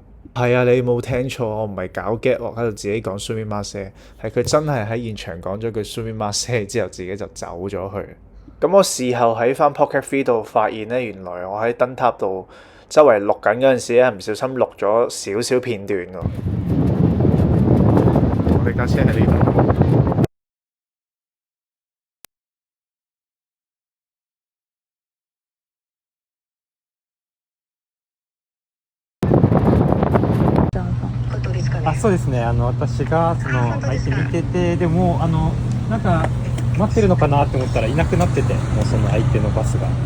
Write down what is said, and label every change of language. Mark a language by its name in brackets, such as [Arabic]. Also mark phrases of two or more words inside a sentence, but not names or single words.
[Cantonese] 係啊，你冇聽錯，我唔係搞 get 喎，喺度自己講 sumimasen，係佢真係喺現場講咗句 sumimasen之後自己就走咗去。咁我事後喺翻 Pocket 3度發現咧，原來我喺燈塔度周圍錄緊嗰陣時咧，唔小心錄咗少少片段㗎。我哋架車喺呢度。 [Japanese] そうですね。私がその相手見てて、でもなんか待ってるのかなって思ったらいなくなってて、もうその相手のバスが。